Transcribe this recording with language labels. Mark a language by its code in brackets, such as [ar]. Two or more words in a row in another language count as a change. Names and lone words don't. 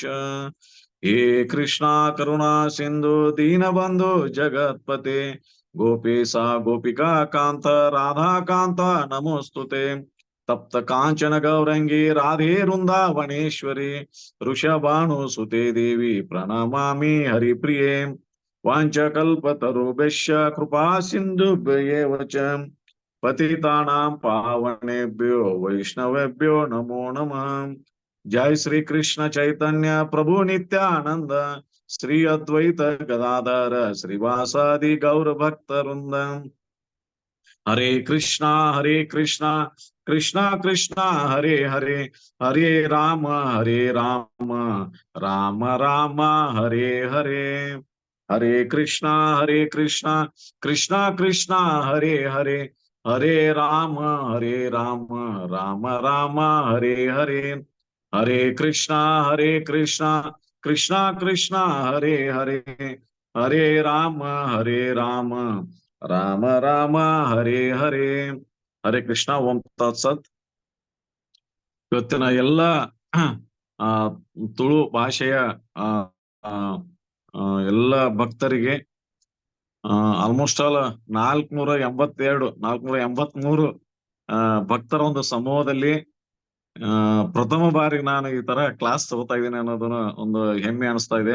[sa] ಹೇ ಕೃಷ್ಣ ಕರುಣಾ ಸಿಂಧು ದೀನಬಂಧು ಜಗತ್ಪತೆ ಗೋಪೇಶ ಗೋಪಿಕಾ ಕಾಂತ ರಾಧಾ ಕಾಂತ ನಮೋಸ್ತುತೆ. ತಪ್ತ ಕಾಂಚನ ಗೌರಂಗಿ ರಾಧೆ ವೃಂದಾವನೇಶ್ವರಿ ವೃಷಭಾನು ಸುತೆ ದೇವಿ ಪ್ರಣಮಾಮಿ ಹರಿಪ್ರಿಯೆ. ವಾಂಚಕಲ್ಪತರುಭ್ಯಶ್ಚ ಕೃಪಾ ಸಿಂಧುಭ್ಯೇವ ಚ ಪತಿತಾನಾಂ ಪಾವನೇಭ್ಯೋ ವೈಷ್ಣವೇಭ್ಯೋ ನಮೋ ನಮಃ. ಜೈ ಶ್ರೀ ಕೃಷ್ಣ ಚೈತನ್ಯ ಪ್ರಭು ನಿತ್ಯಾನಂದ ಶ್ರೀ ಅದ್ವೈತ ಗದಾಧರ ಶ್ರೀವಾಸಾದಿ ಗೌರ ಭಕ್ತ ವೃಂದ. ಹರೇ ಕೃಷ್ಣ ಕೃಷ್ಣ ಕೃಷ್ಣ ಹರೇ ಹರೇ ಹರೇ ರಾಮ ರಾಮ ರಾಮ ಹರೇ ಹರೇ. ಹರೇ ಕೃಷ್ಣ ಕೃಷ್ಣ ಕೃಷ್ಣ ಹರೇ ಹರೇ ಹರೇ ರಾಮ ರಾಮ ರಾಮ ಹರೇ ಹರೇ. ಹರೇ ಕೃಷ್ಣ ಕೃಷ್ಣ ಕೃಷ್ಣ ಹರೇ ಹರೇ ಹರೇ ರಾಮ ರಾಮ ರಾಮ ಹರೇ ಹರೇ. ಹರೇ ಕೃಷ್ಣ. ಓಂ ತತ್ಸತ್. [kn] ಇವತ್ತಿನ ಎಲ್ಲ ಆ ತುಳು ಭಾಷೆಯ ಆ ಎಲ್ಲ ಭಕ್ತರಿಗೆ [en] almost all [kn] 483 ಭಕ್ತರ ಒಂದು ಸಮೂಹದಲ್ಲಿ ಪ್ರಥಮ ಬಾರಿಗೆ ನಾನು ಈ ತರ ಕ್ಲಾಸ್ ತಗೋತಾ ಇದ್ದೀನಿ ಅನ್ನೋದನ್ನ ಒಂದು ಹೆಮ್ಮೆ ಅನಿಸ್ತಾ ಇದೆ.